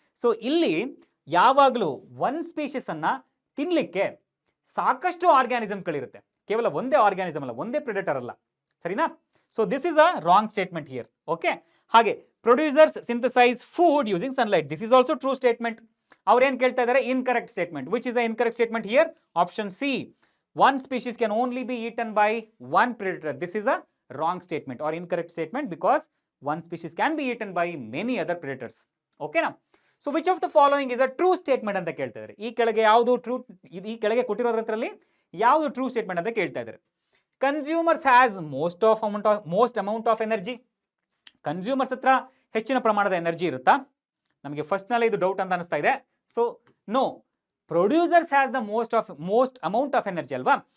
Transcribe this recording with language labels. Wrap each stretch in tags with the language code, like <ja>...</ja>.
<kn>So ಇಲ್ಲಿ ಯಾವಾಗಲೂ ಒಂದು ಸ್ಪೀಶೀಸ್ ಅನ್ನ ತಿನ್ಲಿಕ್ಕೆ ಸಾಕಷ್ಟು ಆರ್ಗ್ಯಾನಿಸಮ್ಗಳಿರುತ್ತೆ, ಕೇವಲ ಒಂದೇ ಆರ್ಗ್ಯಾನಿಸಮ್ ಅಲ್ಲ, ಒಂದೇ ಪ್ರೆಡೆಟರ್ ಅಲ್ಲ, ಸರಿನಾ?</kn> <en>So this is a wrong statement here. Okay, ಹಾಗೆ producers synthesize food using sunlight, this is also true statement.</en> <kn>ಅವ್ರೇನ್ ಕೇಳ್ತಾ ಇದ್ದಾರೆ?</kn> <en>Incorrect statement. Which is the incorrect statement here? Option C, one species can only be eaten by one predator. This is a wrong statement or incorrect statement because one species can be eaten by many other predators. Okay na? So which of the following is a true statement</en> <kn>ಅಂತ ಕೇಳ್ತಾ ಇದ್ದಾರೆ. ಈ ಕೆಳಗೆ ಯಾವುದು true, ಈ ಕೆಳಗೆ ಕೊಟ್ಟಿರೋದ್ರಲ್ಲಿ ಯಾವುದು true statement ಅಂತ ಕೇಳ್ತಾ ಇದ್ದಾರೆ.</kn> <en>Consumers has most amount of energy.</en> <kn>Consumers ಹತ್ರ ಹೆಚ್ಚಿನ ಪ್ರಮಾಣದ ಎನರ್ಜಿ ಇರುತ್ತಾ? ನಮಗೆ ಫಸ್ಟ್ ನಲ್ಲಿ ಇದು ಡೌಟ್ ಅಂತ ಅನಿಸ್ತಾ ಇದೆ.</kn> <en>so no, producers has the most amount of energy</en> <kn>ಅಲ್ವಾ?</kn>